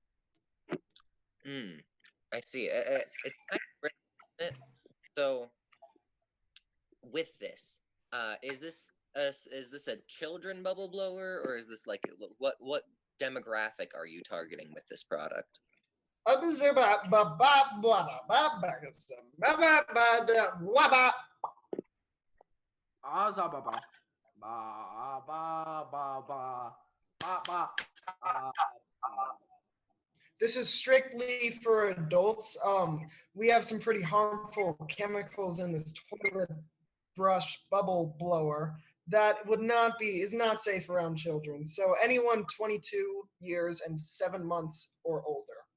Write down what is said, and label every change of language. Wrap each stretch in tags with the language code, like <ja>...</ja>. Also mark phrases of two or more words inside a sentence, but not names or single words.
<en>I see. It's kind of great, isn't it? So, with this, is this a children bubble blower, or is this like what demographic are you targeting with this product? Azababa. Ba ba ba ba ba ba. This is strictly for adults. We have some pretty harmful chemicals in this toilet brush bubble blower that is not safe around children. So anyone 22 years and 7 months or older.</en>